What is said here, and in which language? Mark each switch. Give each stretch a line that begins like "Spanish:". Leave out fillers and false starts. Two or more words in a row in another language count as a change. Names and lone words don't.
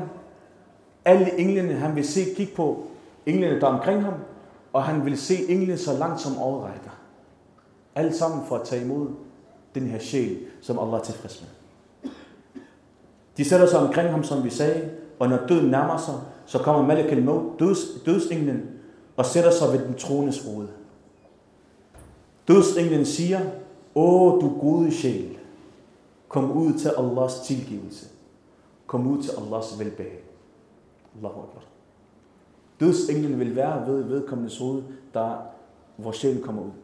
Danish: Alle englene, han vil kigge på englene, der er omkring ham, og han vil se englene så langt som øjet rækker. Alt sammen for at tage imod den her sjæl, som Allah er tilfreds med. De sætter sig omkring ham, som vi sagde, og når døden nærmer sig, så kommer
Arabic: مالك الموت,
Danish: dødsenglen, og sætter sig ved den troendes hoved. Dødsenglen siger, åh du gode sjæl, kom ud til Allahs tilgivelse. Kom ud til Allahs velbehag.
Arabic: الله أكبر.
Danish: Dødsenglen vil være ved vedkommendes hoved, hvor sjælen kommer ud.